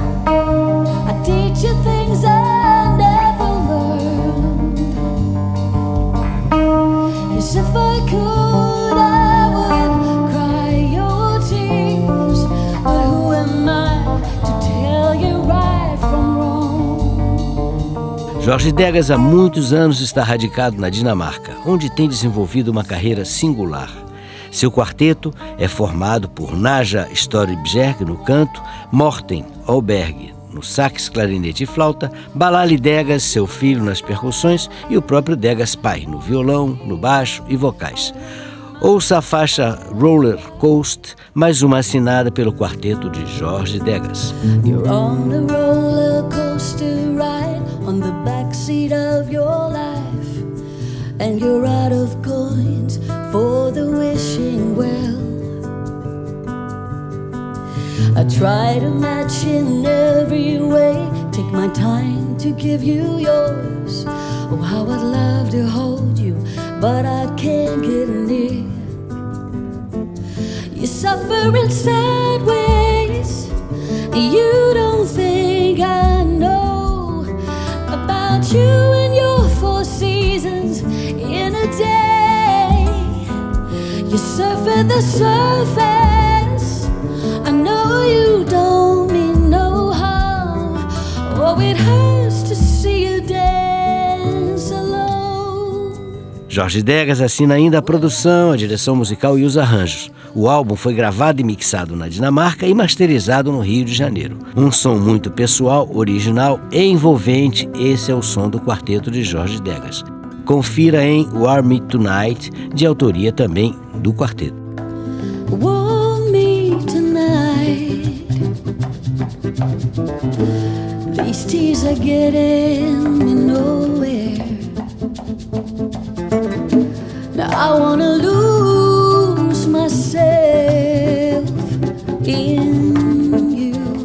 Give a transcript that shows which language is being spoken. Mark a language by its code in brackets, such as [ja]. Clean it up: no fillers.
[en] I'd teach you things I never learned. Yes, if I could, I would cry your tears. But who am I to tell you right from wrong? [pt] Jorge Degas há muitos anos está radicado na Dinamarca, onde tem desenvolvido uma carreira singular. Seu quarteto é formado por Naja Storbjerg no canto, Morten Oberg no sax, clarinete e flauta, Balali Degas, seu filho, nas percussões e o próprio Degas pai, no violão, no baixo e vocais. Ouça a faixa Roller Coast, mais uma assinada pelo quarteto de Jorge Degas. [en] You're on the roller coaster ride, on the back seat of your life, and you're out of coins for the wishing well. I try to match in every way, take my time to give you yours. Oh, how I'd love to hold you, but I can't get near. You suffer in sad ways, you don't think I know about you and your four seasons in a day. You surf at the surface, I know you don't mean no harm. Oh, it hurts to see you dance alone. [pt] Jorge Degas assina ainda a produção, a direção musical e os arranjos. O álbum foi gravado e mixado na Dinamarca e masterizado no Rio de Janeiro. Um som muito pessoal, original e envolvente, esse é o som do quarteto de Jorge Degas. Confira em Warm Me Tonight, de autoria também do quarteto. [en] Warm me tonight, these tears are getting me nowhere. Now I wanna lose myself in you.